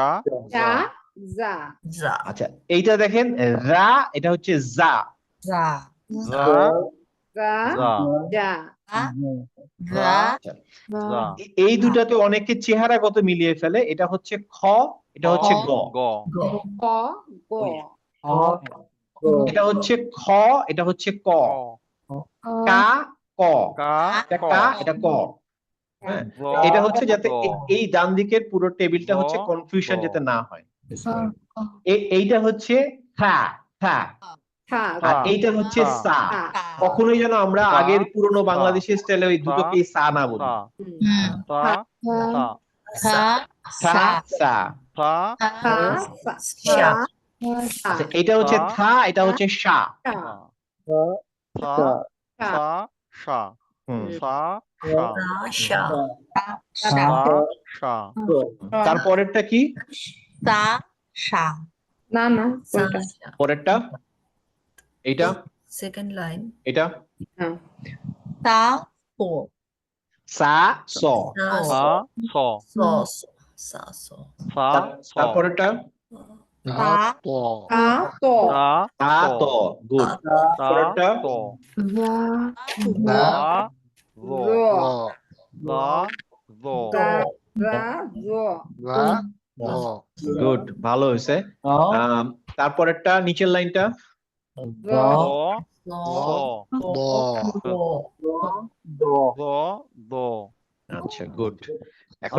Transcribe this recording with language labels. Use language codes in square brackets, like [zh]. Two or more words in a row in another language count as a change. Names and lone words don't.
[bn] যা যা। যা আচ্ছা, এইটা দেখেন রা, এটা হচ্ছে যা। যা যা। যা যা। যা। যা যা। এই দুটাতে অনেকে চেহারাগত মিলিয়ে ফেলে। এটা হচ্ছে খ, এটা হচ্ছে গ। গ। ক গ। এটা হচ্ছে খ, এটা হচ্ছে ক। ক। কা ক, কা। এটা ক। কা, এটা ক। হ্যাঁ, গ। এটা হচ্ছে যাতে গ। এই ডান দিকের পুরো টেবিলটা গ। হচ্ছে কনফিউশন গ। যাতে না হয়। এইটা হচ্ছে থা, থা, থা আর এইটা হচ্ছে থা। সা। থা। কখনোই যেন আমরা সা। আগের পুরনো সা। বাংলাদেশের স্টাইলে ওই সা। দুটোকেই সা না বলি। সা। হুম। তা। থা সা। থা সা। থা। থা সা আচ্ছা, এটা হচ্ছে সা। থা, এটা হচ্ছে সা। সা। থা। সা। সা। হুম, সা। সা। সা সা। সা। তারপরেরটা কি? সা সা না না কোনটা? পরেরটা এইটা, [en] second line [bn] এটা হ্যাঁ। সা সো সা স। সা। স। সা সো সা। স। তারপরেরটা সা তা তো। তা। তা ত, গুড। তা। পরেরটা ত। যা দা। জ। জ। দা। জ। যা যা জ। গুড, ভালো হয়েছে। তারপরেরটা নিচের লাইনটা জ জ। স। জ। দ। আচ্ছা, গুড। এখন